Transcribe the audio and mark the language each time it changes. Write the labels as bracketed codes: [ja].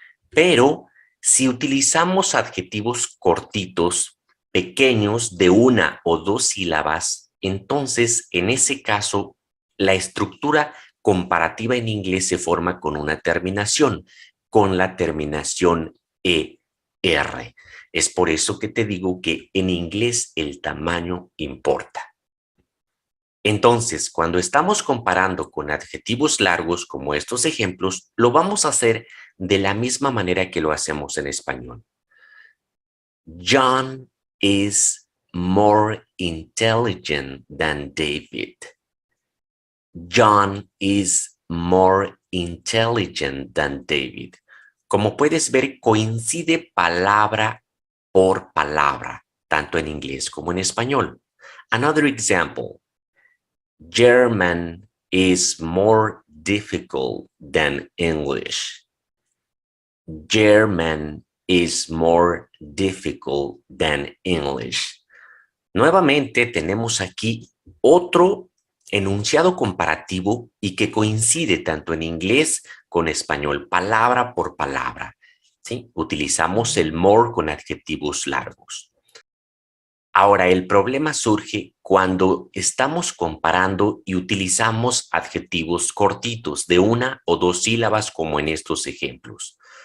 [es] Pero si utilizamos adjetivos cortitos, pequeños, de una o dos sílabas, entonces en ese caso la estructura comparativa en inglés se forma con una terminación, con la terminación ER. Es por eso que te digo que en inglés el tamaño importa. Entonces, cuando estamos comparando con adjetivos largos como estos ejemplos, lo vamos a hacer de la misma manera que lo hacemos en español. [en] John is more intelligent than David. John is more intelligent than David. [es] Como puedes ver, coincide palabra por palabra, tanto en inglés como en español. [en] Another example. German is more difficult than English. German is more difficult than English. [es] Nuevamente tenemos aquí otro enunciado comparativo y que coincide tanto en inglés con español, palabra por palabra. ¿Sí? Utilizamos el more con adjetivos largos. Ahora, el problema surge cuando estamos comparando y utilizamos adjetivos cortitos de una o dos sílabas como en estos ejemplos.